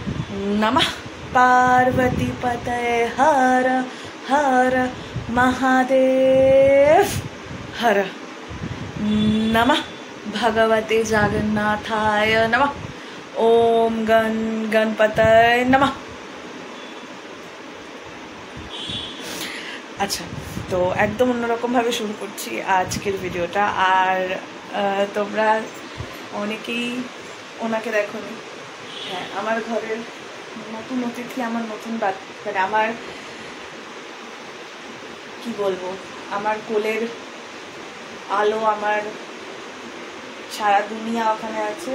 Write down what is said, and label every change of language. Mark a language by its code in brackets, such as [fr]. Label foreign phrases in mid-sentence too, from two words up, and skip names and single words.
[sa] नमः पार्वती पतये हर हर महादेव हर नमः भगवते जगन्नाथाय नमः ओम गणपतये नमः। [bn] আচ্ছা, তো একদম অন্যরকমভাবে শুরু করছি আজকের ভিডিওটা। আর তোমরা অনেকেই ওনাকে দেখোনি। হ্যাঁ, আমার ঘরের নতুন অতিথি, আমার নতুন মানে আমার কি বলবো, আমার কোলের আলো, আমার সারা দুনিয়া ওখানে আছে।